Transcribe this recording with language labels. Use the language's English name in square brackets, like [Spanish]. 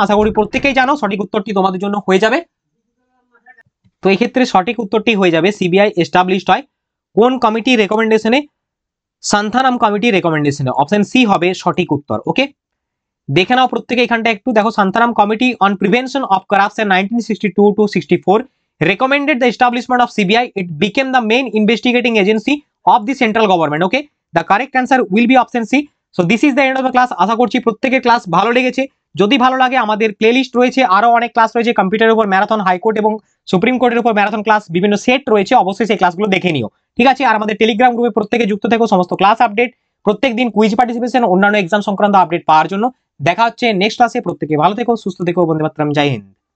[Bangla] আশা করি প্রত্যেকেই জানো, সঠিক উত্তরটি তোমাদের জন্য হয়ে যাবে। তো এই ক্ষেত্রে সঠিক উত্তরটি হয়ে যাবে সিবিআই এস্টাবলিশড হয় কোন committee রেকমেন্ডেশনে? Santhanam committee রেকমেন্ডেশনে। Option C হবে সঠিক উত্তর। ওকে, দেখে নাও প্রত্যেকে এখানটা একটু দেখো। [English] Santhanam committee on prevention of corruption 1962 to 64 recommended the establishment of CBI. It became the main investigating agency of the central government. Okay, the correct answer will be option C. So this is the end of the class. [Bangla] আশা করছি প্রত্যেকের class ভালো লেগেছে। যদি ভালো লাগে, আমাদের playlist রয়েছে, আরো অনেক ক্লাস রয়েছে, কম্পিউটারের উপর ম্যারাথন, হাইকোর্ট এবং সুপ্রিম কোর্টের উপর ম্যারাথন ক্লাস, বিভিন্ন সেট রয়েছে, অবশ্যই সেই ক্লাসগুলো দেখে নিও। ঠিক আছে, আর আমাদের টেলিগ্রাম গ্রুপে প্রত্যেকে যুক্ত থেকো, সমস্ত ক্লাস আপডেট, প্রত্যেকদিন কুইজ পার্টিসিপেশন, অন্যান্য এক্সাম সংক্রান্ত আপডেট পাওয়ার জন্য। দেখা হচ্ছে নেক্সট ক্লাসে। প্রত্যেকে ভালো থেকো, সুস্থ থেকো, বন্দে মাতরম, জয় হিন্দ।